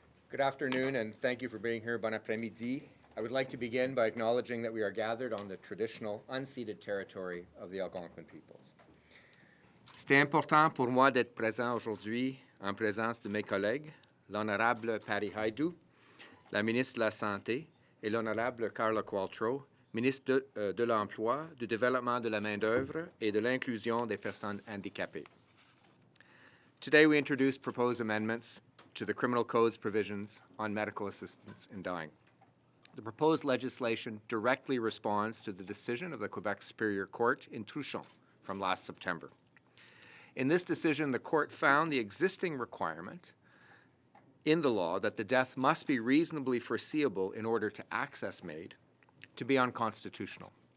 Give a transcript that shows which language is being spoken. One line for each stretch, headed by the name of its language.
English: Good afternoon, and thank you for being here.
French: Bon après-midi.
English: I would like to begin by acknowledging that we are gathered on the traditional, unceded territory of the Algonquin peoples.
French: C'est important pour moi d'être présent aujourd'hui en présence de mes collègues, l'honorable Patty Hajdu, la ministre de la Santé, et l'honorable Carla Qualtrough, ministre de l'Emploi, du Développement de la main-d'œuvre et de l'inclusion des personnes handicapées.
English: Today we introduce proposed amendments to the Criminal Code's provisions on medical assistance in dying. The proposed legislation directly responds to the decision of the Quebec Superior Court in Truchon from last September. In this decision, the court found the existing requirement in the law that the death must be reasonably foreseeable in order to access MAID to be unconstitutional.